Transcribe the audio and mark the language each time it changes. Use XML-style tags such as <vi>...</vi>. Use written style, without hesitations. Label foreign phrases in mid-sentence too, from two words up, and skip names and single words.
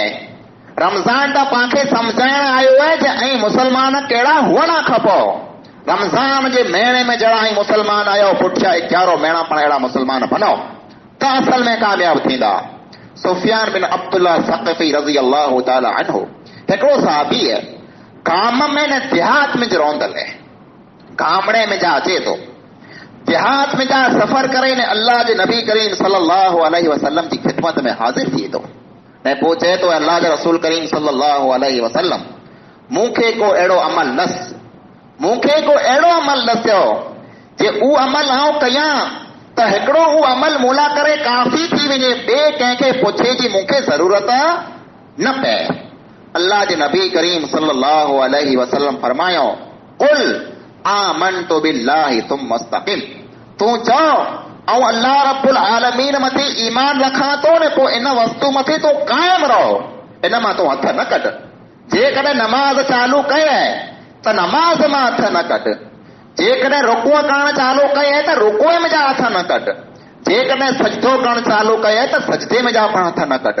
<sd>रमज़ान त पांखे सम्झाइण आयो आहे जे ऐं मुसलमान कहिड़ा हुअणा खपो। रमज़ान जे महीने में जहिड़ा ऐं मुसलमान आयो, पुठियां 11 महीना पण अहिड़ा मुसलमान बनो त असल में कामयाब थींदा। सुफियान बिन अब्दुल्लाह सक़फ़ी</sd> <ar>رضي الله تعالى عنه</ar> <sd>हिकिड़ो सहाबी है, गाम में न देहात में रहंदल है, गामड़े में जा अचे तो, देहात में जा सफ़र करे ने अल्लाह जे नबी करीम</sd> <ar>صلى الله عليه وسلم</ar> <sd>जी खिदमत में हाज़िर थी तो ने पोइ चए तो अल्लाह जे रसूल करीम</sd> <ar>صلى الله عليه وسلم,</ar> <sd>मूंखे को अहिड़ो अमल नस, मूंखे को अहिड़ो अमल नसियो जे उहो अमल आउं कयां त हिकिड़ो उहो अमल मूला करे काफ़ी थी वञे, ॿिए कंहिंखे पुछे जी मूंखे ज़रूरत न पए। अल्लाह जे नबी करीम</sd> <ar>صلى الله عليه وسلم</ar> <sd>फरमायो,</sd> <ar>قل آمنت بالله ثم استقم,</ar> <sd>तूं चओ ऐं अल्लाह</sd> <ar>رب العالمين</ar> <sd>मथे ईमान रखां तो ने पोइ इन वस्तु मथे तो कायम रहो, इन मां तो हथ न कढ। जेकॾहिं नमाज़ चालू कये त नमाज़ मां हथ न कढ, जेकॾहिं रुकूअ करण चालू कये त रुकूअ में जा हथ न कढ, जेकॾहिं सजदो करण चालू कये त सजदे में जा पण हथ न कढ।</sd>